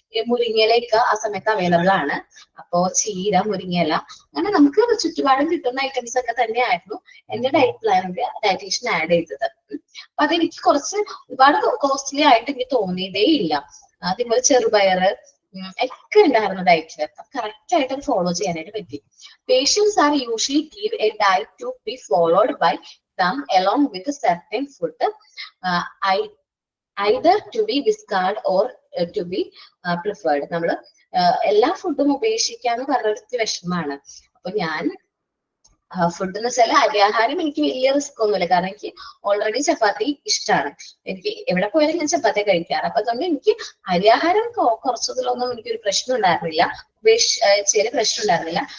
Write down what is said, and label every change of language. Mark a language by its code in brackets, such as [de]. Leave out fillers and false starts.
[ml] മുരിങ്ങയിലൊക്കെ ആ സമയത്ത് അവൈലബിൾ ആണ്. അപ്പോ ചീര, മുരിങ്ങയില, അങ്ങനെ നമുക്ക് ചുറ്റുപാടും കിട്ടുന്ന ഐറ്റംസ് ഒക്കെ തന്നെയായിരുന്നു എന്റെ ഡയറ്റ് പ്ലാനിൽ ഡയറ്റീഷ്യൻ ആഡ് ചെയ്തത്. അപ്പൊ അതെനിക്ക് കുറച്ച് ഒരുപാട് കോസ്റ്റ്ലി ആയിട്ട് എനിക്ക് തോന്നിയതേ ഇല്ല. അതേപോലെ ചെറുപയറ് ഒക്കെ ഉണ്ടായിരുന്നു ഡയറ്റിൽ. കറക്റ്റ് ആയിട്ട് അത് ഫോളോ ചെയ്യാനായിട്ട് പറ്റി. [en] Patients are usually give a diet to be followed by them along with a certain food either to be discarded or to be preferred. [ml] നമ്മൾ എല്ലാ ഫുഡും ഉപേക്ഷിക്കാന്ന് പറഞ്ഞൊരു വിഷമാണ്. അപ്പൊ ഞാൻ ഫുഡ് എന്ന് വെച്ചാൽ അരിയാഹാരം എനിക്ക് വലിയ റിസ്ക് ഒന്നുമില്ല, കാരണം എനിക്ക് ഓൾറെഡി ചപ്പാത്തി ഇഷ്ടമാണ്. എനിക്ക് എവിടെ പോയാലും ഞാൻ ചപ്പാത്തി കഴിക്കാറ്. അപ്പൊ അതുകൊണ്ട് എനിക്ക് അരിയാഹാരം കുറച്ചതിലൊന്നും എനിക്കൊരു പ്രശ്നം ഉണ്ടായിരുന്നില്ല, ഉപേക്ഷിച്ചതിന് പ്രശ്നം ഉണ്ടായിരുന്നില്ല.